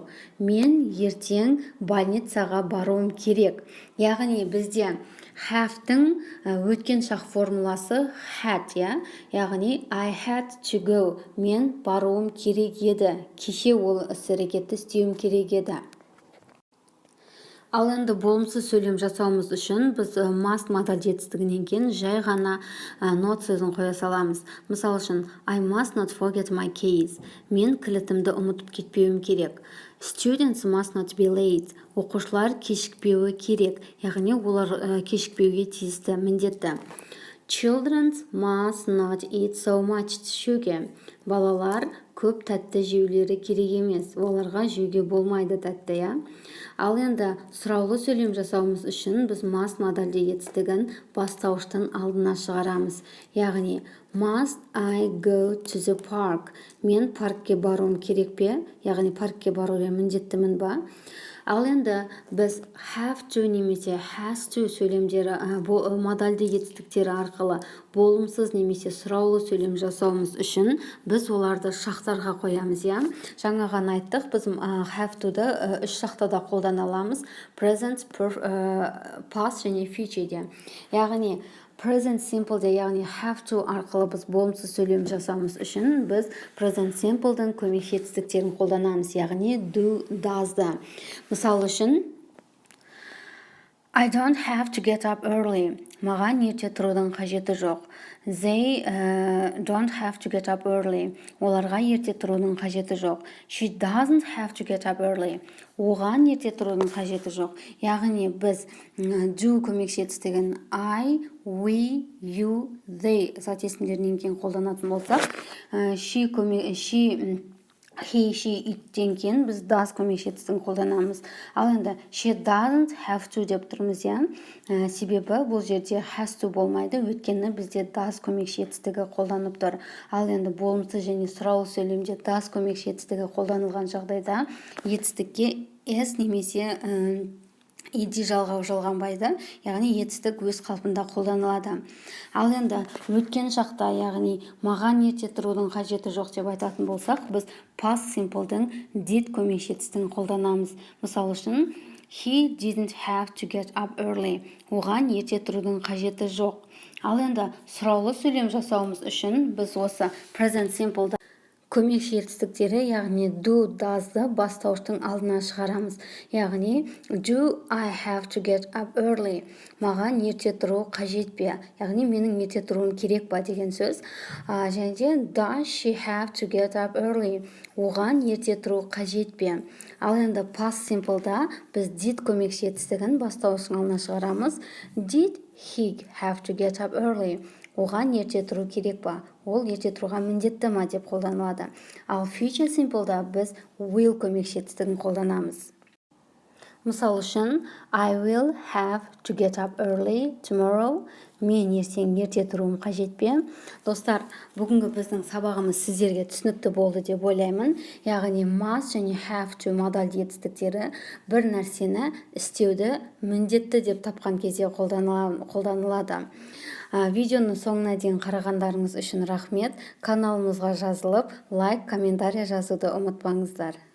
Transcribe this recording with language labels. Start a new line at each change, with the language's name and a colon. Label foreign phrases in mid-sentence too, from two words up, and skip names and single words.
Kazakh: Мен ертең больницаға баруым керек. Яғни бізде have-тің өткен шақ формуласы had, яғни
English: I had to go.
Kazakh: Мен баруым керек еді. Кеше ол іс-әрекетті істеуім керек еді. Ал енді болымсыз сөйлем жасауымыз үшін біз must модальді етістігінен кейін жай ғана not сөзін қоя саламыз. Мысал үшін,
English: I must not forget my keys.
Kazakh: Мен кілтімді ұмытып кетпеуім керек.
English: Students must not be late.
Kazakh: Оқушылар кешікпеуі керек. Яғни олар кешікпеуге тиісті, міндетті.
English: Children must not eat so much sugar.
Kazakh: Балалар көп тәтті жеулері керек емес. Оларға жеуге болмайды тәтті, я. Ал енді сұраулы сөйлем жасауымыз үшін біз must модальді етістігін бастауыштың алдына шығарамыз. Яғни,
English: must I go to the park?
Kazakh: Мен паркке баруым керек пе? Яғни, паркке баруға міндеттімін ба? Ал енді біз
English: have to
Kazakh: немесе
English: has to
Kazakh: сөйлемдері модальді етістіктері арқылы болымсыз немесе сұраулы сөйлем жасауымыз үшін біз оларды шақтарға қоямыз, я. Жаңа ғана айттық, біз
English: have to-ды
Kazakh: үш шақтада қолдана аламыз:
English: present, past
Kazakh: және future-де. Яғни
English: present simple-де,
Kazakh: яғни
English: have to
Kazakh: арқылы біз болымсыз сөйлем жасауымыз үшін біз
English: present simple-дің
Kazakh: көмекші етістіктерін қолданамыз, яғни
English: do, does-ды.
Kazakh: Мысал үшін,
English: I don't have to get up early.
Kazakh: Маған ерте тұрудың қажеті жоқ.
English: They don't have to get up early.
Kazakh: Оларға ерте тұрудың қажеті жоқ.
English: She doesn't have to get up early.
Kazakh: Оған ерте тұрудың қажеті жоқ. Яғни біз do көмекші етістігін
English: I, we, you, they
Kazakh: зат есімдерінен кейін қолданатын болсақ,
English: he, she,
Kazakh: иттен кейін біз does көмекші етістігін қолданамыз. Ал енді
English: she doesn't have to
Kazakh: деп тұрмыз, я. Себебі бұл жерде
English: has to
Kazakh: болмайды, өйткені бізде does көмекші етістігі қолданып тұр. Ал енді болымсыз және сұраулы сөйлемде does көмекші етістігі қолданылған жағдайда етістікке s немесе ed жалғанбайды, яғни етістік өз қалпында қолданылады. Ал енді өткен шақта, яғни маған ерте тұрудың қажеті жоқ деп айтатын болсақ, біз
English: past simple-дің
Kazakh: did көмекші етістігін қолданамыз. Мысал үшін,
English: he didn't have to get up early.
Kazakh: Оған ерте тұрудың қажеті жоқ. Ал енді сұраулы сөйлем жасауымыз үшін біз осы
English: present simple-да
Kazakh: көмекші етістіктері, яғни
English: do, does-ды
Kazakh: бастауыштың алдына шығарамыз. Яғни,
English: do I have to get up early?
Kazakh: Маған ерте тұру қажет пе? Яғни, менің ерте тұруым керек па деген сөз. Және де,
English: does she have to get up early?
Kazakh: Оған ерте тұру қажет пе? Ал енді
English: past simple-да
Kazakh: біз did көмекші етістігін бастауыштың алдына шығарамыз.
English: Did he have to get up early?
Kazakh: Оған ерте тұру керек па? Ол ерте тұруға міндетті ма деп қолданылады. Ал
English: future simple-да
Kazakh: біз will көмекші етістігін қолданамыз. Мысал үшін,
English: I will have to get up early tomorrow.
Kazakh: Мен ертең ерте тұруым қажет пе? Достар, бүгінгі біздің сабағымыз сіздерге түсінікті болды деп ойлаймын. Яғни must және have to модальді етістіктері бір нәрсені істеуді міндетті деп тапқан кезде қолданылады. Видеоны соңына дейін қарағандарыңыз үшін рахмет. Каналымызға жазылып, лайк, комментарий жазуды ұмытпаңыздар.